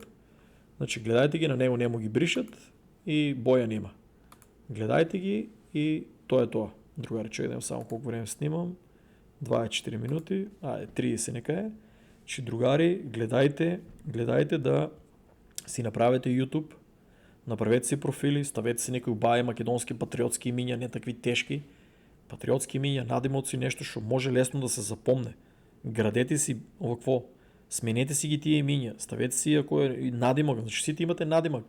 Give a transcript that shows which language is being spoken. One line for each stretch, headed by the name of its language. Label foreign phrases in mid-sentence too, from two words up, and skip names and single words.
Bulgarian: Значи гледайте ги, на него нему ги бришат и боя нема. Гледайте ги и то е това. Другари, че идем само колко време снимам. 24 минути. 30 нека е. Че другари, гледайте да си направете YouTube,
Macedonian: направете си профили, ставете си некои баи македонски патриотски имиња, не такви тешки. Патриотски имиња, надимоци, нешто што може лесно да се запомне. Градете си овакво, сменете си ги тие имиња, ставете си ако е надимак, значи сите имате надимак.